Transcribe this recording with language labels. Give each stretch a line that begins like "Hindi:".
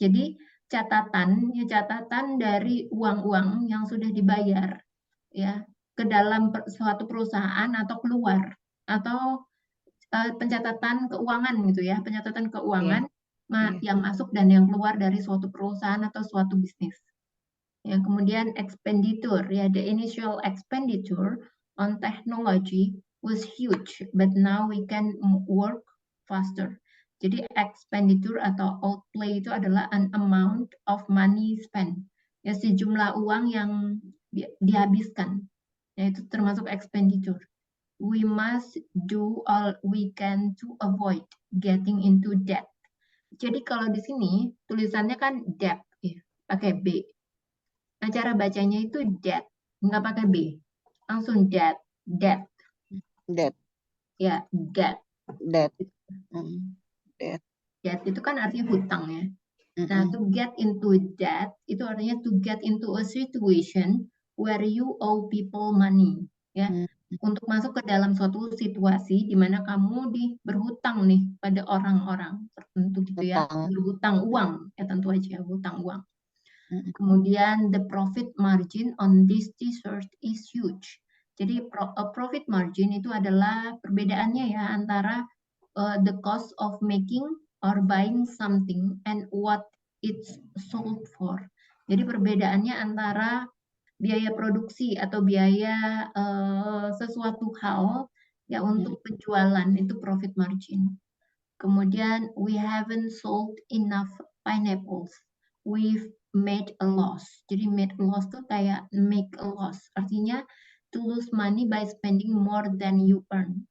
Indonesian: Jadi catatan dari uang-uang yang sudah dibayar ya ke dalam suatu perusahaan atau keluar, atau pencatatan keuangan gitu ya, pencatatan keuangan yang masuk dan yang keluar dari suatu perusahaan atau suatu bisnis. Ya, kemudian
English: expenditure ya, the initial expenditure on technology was huge, but now we can work faster. Jadi expenditure atau outlay
Indonesian: itu adalah
English: an amount of money spent.
Indonesian: Ya, sejumlah uang yang dihabiskan. Ya, itu termasuk expenditure.
English: We must do all we can to avoid getting into debt.
Indonesian: Jadi kalau di sini tulisannya kan debt ya, pakai B. Nah, cara bacanya itu debt, nggak pakai B. Langsung debt.
English: Debt. Ya, debt. Debt.
Indonesian: Debt itu kan artinya hutang ya.
English: Nah, to get into debt
Indonesian: itu artinya
English: to get into a situation where you owe people money, ya.
Indonesian: Untuk masuk ke dalam suatu situasi di mana kamu berhutang nih pada orang-orang tertentu gitu ya. Berhutang uang, ya tentu aja hutang uang. Kemudian
English: the profit margin on this t-shirt is huge. Jadi profit margin
Indonesian: itu adalah perbedaannya ya antara
English: the cost of making or buying something and what it's sold for.
Indonesian: Jadi perbedaannya antara biaya produksi atau biaya sesuatu hal ya untuk penjualan itu profit margin.
English: Kemudian we haven't sold enough pineapples. We've made a loss. Jadi made a loss
Indonesian: tuh kayak
English: make a loss. Artinya to lose money by spending more than you earn.